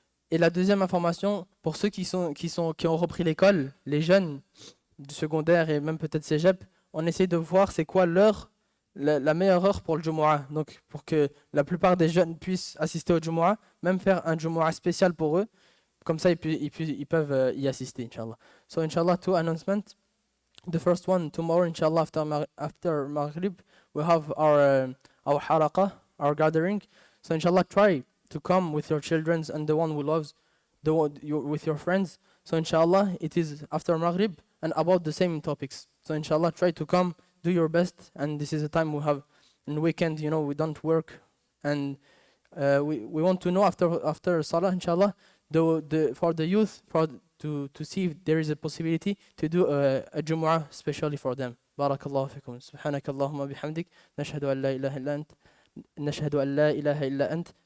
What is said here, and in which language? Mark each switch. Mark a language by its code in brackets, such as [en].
[fr] Et la deuxième information, pour ceux qui ont repris l'école, les jeunes du secondaire et même peut-être cégep, on essaie de voir c'est quoi la meilleure heure pour le Jumu'ah. Donc, pour que la plupart des jeunes puissent assister au Jumu'ah, même faire un Jumu'ah spécial pour eux. Comme ça, ils peuvent y assister, Inch'Allah. [en] So, Inch'Allah, 2 announcements. The first one, tomorrow, Inch'Allah, after Maghrib, we have our halaqah, our gathering. So, Inch'Allah, try to come with your children and the one who loves, with your friends. So, Inch'Allah, it is after Maghrib and about the same topics. So, Inch'Allah, try to come, do your best. And this is a time we have, in weekend, we don't work. And we want to know after Salah, Inch'Allah, for the youth, to see if there is a possibility to do a Jumu'ah especially for them. [ar] Barakallahu fikum. Subhanakallahumma bihamdik. Nashhadu an la ilaha illa ant. نشهد أن لا إله إلا أنت